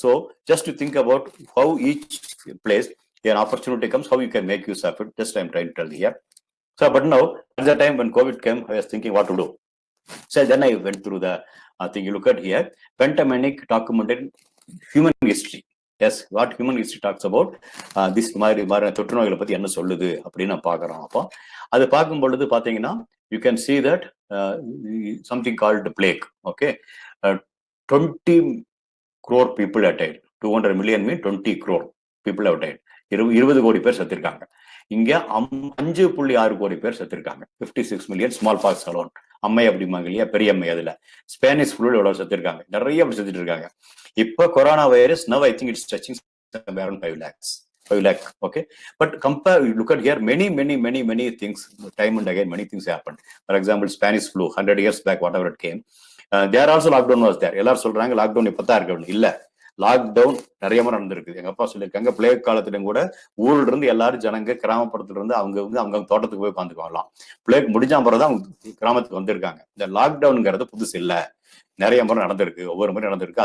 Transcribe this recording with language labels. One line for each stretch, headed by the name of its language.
English: So just to think about how each place an opportunity comes, how you can make use of it. Just I'm trying to tell here. So, but now at the time when COVID came, I was thinking what to do. So then I went through the thing. You look at here, Pentamenic documented human history. Yes, what human history talks about, this
Tamil: மாதிரி தொற்று நோய்களை பத்தி என்ன சொல்லுது அப்படின்னு நான் பாக்குறோம். அப்போ அது பார்க்கும் பொழுது பாத்தீங்கன்னா,
English: you can see that something called plague. Okay, 20 crore people have died. 200 million mean 20 crore people have died.
Tamil: 20 கோடி பேர் செத்துருக்காங்க. இங்க 5.6 கோடி பேர் செத்துருக்காங்க. 56 million ஸ்மால் பாக்ஸ் அலோன். அம்மை அப்படிம்பாங்க இல்லையா, பெரிய அம்மை. அதுல ஸ்பானிஷ் ஃப்ளூ எவ்வளவு செத்துருக்காங்க, நிறைய அப்படி செத்துட்டு இருக்காங்க. இப்போ corona virus,
English: now I think it's touching around 5 lakh. Okay, but compare, you look at here, many things, time and again many things happened. For example, Spanish flu 100 years back, whatever it came, there also lockdown was there.
Tamil: எல்லாரும் சொல்றாங்க lockdown இப்பதான் இருக்கு. இல்ல, lockdown நிறைய முறை நடந்திருக்கு. எங்க அப்பா சொல்லியிருக்காங்க, பிளேக் காலத்திலும் கூட ஊர்ல இருந்து எல்லாரும் ஜனங்க கிராமப்புறத்துல இருந்து அவங்க தோட்டத்துக்கு போய் உட்காந்துக்குவாங்களாம். பிளேக் முடிஞ்சா பிறகுதான் அவங்க கிராமத்துக்கு வந்திருக்காங்க. இந்த லாக்டவுன்ங்கிறது புதுசு இல்ல, நிறைய முறை நடந்திருக்கு, ஒவ்வொரு முறை நடந்திருக்கு.